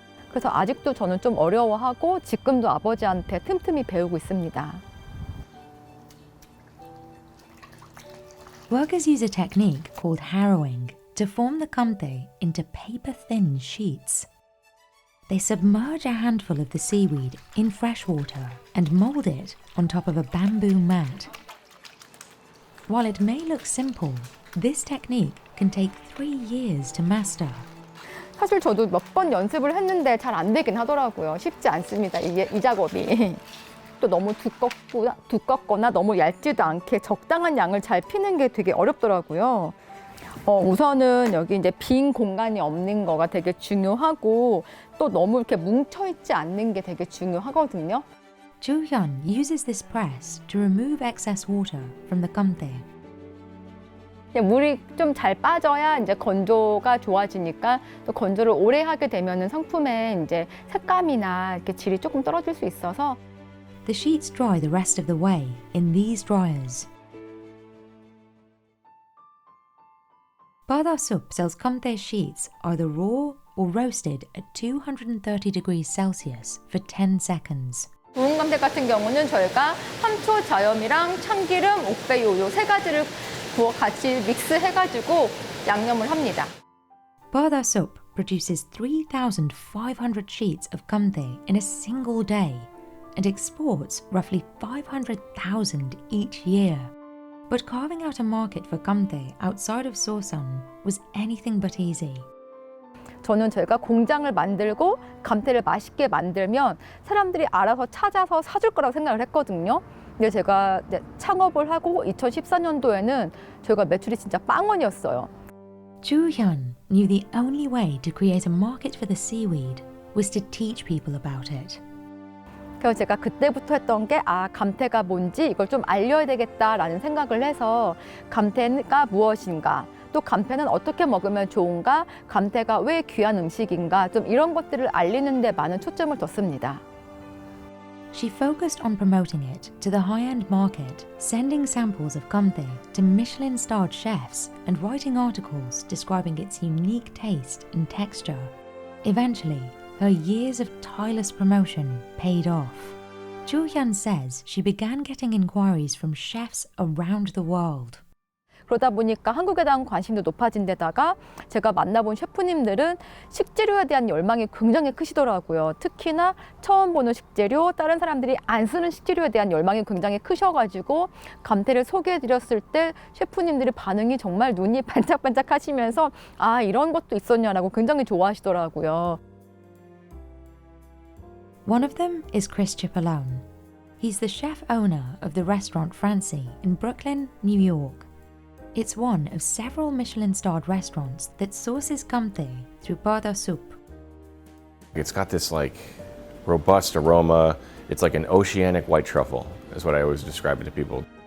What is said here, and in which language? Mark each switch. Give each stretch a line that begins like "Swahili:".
Korean: 그래서 아직도 저는 좀 어려워하고 지금도 아버지한테 틈틈이 배우고 있습니다.
English: Workers use a technique called harrowing to form the kamte into paper-thin sheets. They submerge a handful of the seaweed in fresh water and mold it on top of a bamboo mat. While it may look simple, this technique can take 3 years to master.
Korean: 사실 저도 몇 번 연습을 했는데 잘 안 되긴 하더라고요. 쉽지 않습니다. 이 작업이. 또 너무 두껍거나 너무 얇지도 않게 적당한 양을 잘 피는 게 되게 어렵더라고요. 우선은 여기 이제 빈 공간이 없는 거가 되게 중요하고 또 너무 이렇게 뭉쳐 있지 않는 게 되게 중요하거든요.
English: Chu Hyun uses this press to remove excess water from the kamte.
Korean: 물이 좀 잘 빠져야 이제 건조가 좋아지니까 또 건조를 오래 하게 되면은 상품의 이제 색감이나 이렇게 질이 조금 떨어질 수 있어서.
English: The sheets dry the rest of the way in these dryers. Padasup sells kamte sheets either raw or roasted at 230 degrees Celsius for 10 seconds.
Korean: 구운 감태 같은 경우는 저희가 함초, 자염이랑 참기름, 옥배유 요 3가지를 부어 같이 믹스해가지고 양념을 합니다.
English: Padasup produces 3,500 sheets of kamte in a single day and exports roughly 500,000 each year. But carving out a market for kamte outside of Seosan was anything but easy.
Korean: 저는 저희가 공장을 만들고 감태를 맛있게 만들면 사람들이 알아서 찾아서 사줄 거라고 생각을 했거든요. 근데 제가 창업을 하고 2014년도에는 저희가 매출이 진짜 빵원이었어요.
English: Chu Hyun knew the only way to create a market for the seaweed was to teach people about it.
Korean: 그래서 제가 그때부터 했던 게 감태가 뭔지 이걸 좀 알려야 되겠다라는 생각을 해서 감태가 무엇인가, 또 감태는 어떻게 먹으면 좋은가, 감태가 왜 귀한 음식인가, 좀 이런 것들을 알리는 데 많은 초점을 뒀습니다.
English: She focused on promoting it to the high-end market, sending samples of kamte to Michelin-starred chefs and writing articles describing its unique taste and texture. Eventually, her years of tireless promotion paid off. Chu Hyun says she began getting inquiries from chefs around the world.
Korean: 그러다 보니까 한국에 대한 관심도 높아진 데다가 제가 만나본 셰프님들은 식재료에 대한 열망이 굉장히 크시더라고요. 특히나 처음 보는 식재료, 다른 사람들이 안 쓰는 식재료에 대한 열망이 굉장히 크셔가지고 감태를 소개해드렸을 때 셰프님들의 반응이 정말 눈이 반짝반짝 하시면서 이런 것도 있었냐라고 굉장히 좋아하시더라고요.
English: One of them is Chris Cipollone. He's the chef owner of the restaurant Francie in Brooklyn, New York. It's one of several Michelin-starred restaurants that sources kamte through Padasup. It's got this like robust aroma. It's like an oceanic white truffle, is what I always describe it to people.